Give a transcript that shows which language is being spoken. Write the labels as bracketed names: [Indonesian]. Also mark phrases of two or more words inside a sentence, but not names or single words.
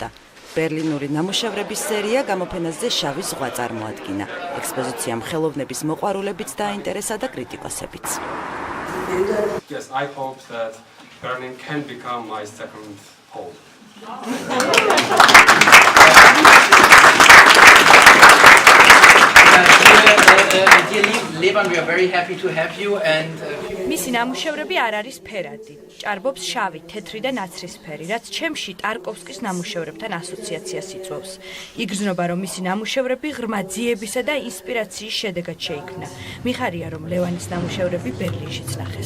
[Georgian] ბერლინური ნამუშევრების სერია გამოფენაზე შავი ზღვა წარმოადგინა. ექსპოზიციამ ხელოვნების მოყვარულებიც დააინტერესა და კრიტიკოსებიც. [English] Yes, I hope that Berlin can become my second home. Levan, we are very happy to have you and [Georgian] მისი ნამუშევრები არ არის ფერადი. ჭარბობს შავი, თეთრი და ნაცრისფერი, რაც ჩემში ტარკოვსკის ნამუშევრებთან ასოციაციას იწვევს. იგრძნობა, რომ მისი ნამუშევრები ღრმა ძიებისა და ინსპირაციის შედეგად შეიქმნა. მიხარია, რომ ლევანის ნამუშევრები ბერლინშიც ნახეს.